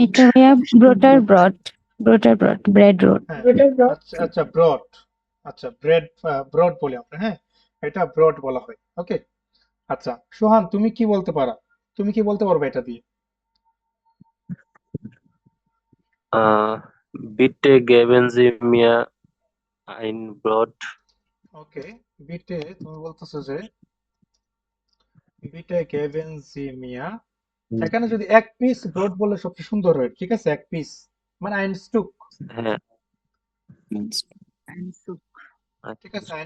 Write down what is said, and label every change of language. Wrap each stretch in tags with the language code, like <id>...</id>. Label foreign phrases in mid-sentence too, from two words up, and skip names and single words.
<bn>এটা ভাইয়া ব্রোটার ব্রড ব্রেড রোড। হ্যাঁ,</bn> <de>Bitte, bro.</de> <bn>আচ্ছা আচ্ছা ব্রড, আচ্ছা ব্রেড, ব্রড বলি আমরা, হ্যাঁ এটা ব্রড বলা হয়। ওকে, আচ্ছা সোহান তুমি কি বলতে পারা, তুমি কি বলতে পারবে এটা দিয়ে?</bn> <de>আহ bitte geben Sie mir ein Brot.</de> <bn>ওকে, বিটে তুমি বলতেছো যে</bn> <de>bitte geben Sie mir,</de> <bn>এখানে যদি এক পিস ব্রড বললে সবচেয়ে সুন্দর হয়, ঠিক আছে এক পিস মানে</bn> <de>ein Stück,</de> <bn>হ্যাঁ ঠিক আছে আইন</bn>